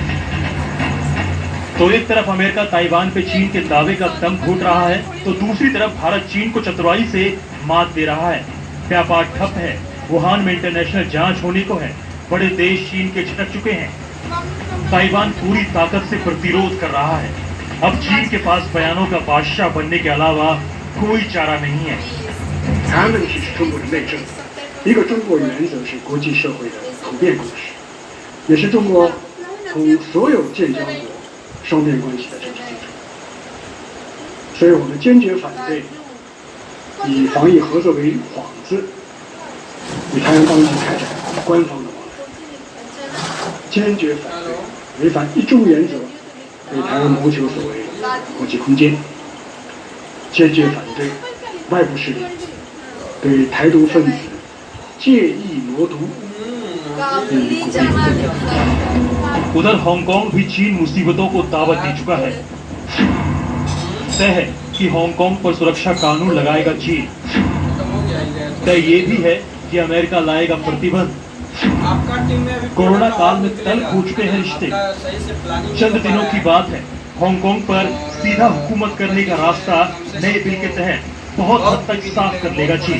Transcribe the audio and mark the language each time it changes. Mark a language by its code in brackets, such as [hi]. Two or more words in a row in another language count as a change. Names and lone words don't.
[hi] तो एक तरफ अमेरिका ताइवान पे चीन के दावे का दम घोट रहा है, तो दूसरी तरफ भारत चीन को चतुराई से मात दे रहा है। व्यापार ठप है, वुहान में इंटरनेशनल जांच होने को है, बड़े देश चीन के छिटक चुके हैं। ताइवान पूरी ताकत से प्रतिरोध कर रहा है। अब चीन के पास बयानों का बादशाह बनने के अलावा कोई चारा नहीं है। [zh] 台湾问题是中国的内政，一个中国原则是国际社会的普遍共识，也是中国同所有建交国双边关系的政治基础。所以我们坚决反对以防疫合作为幌子，与台湾当局开展官方的往来，坚决反对违反一中原则为台湾谋求所谓国际空间，坚决反对外部势力对台独分子借意谋独予以鼓励。 [hi] उधर हांगकांग भी चीन मुसीबतों को दावत दे चुका है। तय है कि हांगकांग पर सुरक्षा कानून लगाएगा चीन। तय ये भी है कि अमेरिका लाएगा प्रतिबंध। कोरोना काल में तल्ख हो चुके हैं रिश्ते। चंद दिनों की बात है, हांगकांग पर सीधा हुकूमत करने का रास्ता नए बिल के तहत बहुत हद तक साफ कर लेगा चीन।